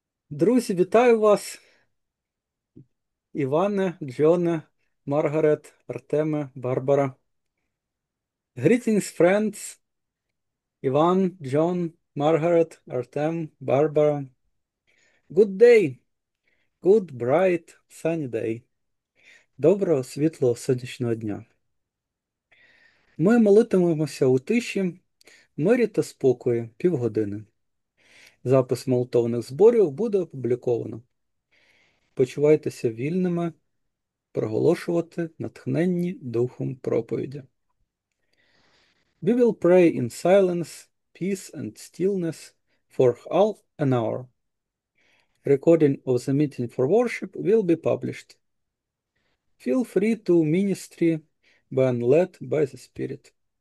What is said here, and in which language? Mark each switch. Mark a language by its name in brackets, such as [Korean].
[Ukrainian] Друзі, вітаю вас, Іване, Джоне, Маргарет, Артеме, Барбара. [English] Greetings, friends, Іван, Джон, Маргарет, Артем, Барбара. Good day, good, bright, sunny day. [Ukrainian] Доброго, світлого, сонячного дня. Ми молитимемося у тиші, мирі та спокої півгодини. Запис молитовних зборів буде опубліковано. Почувайтеся вільними проголошувати натхненні духом проповіді. [English] We will pray in silence, peace and stillness for half an hour. Recording of the meeting for worship will be published. Feel free to ministry when led by the Spirit.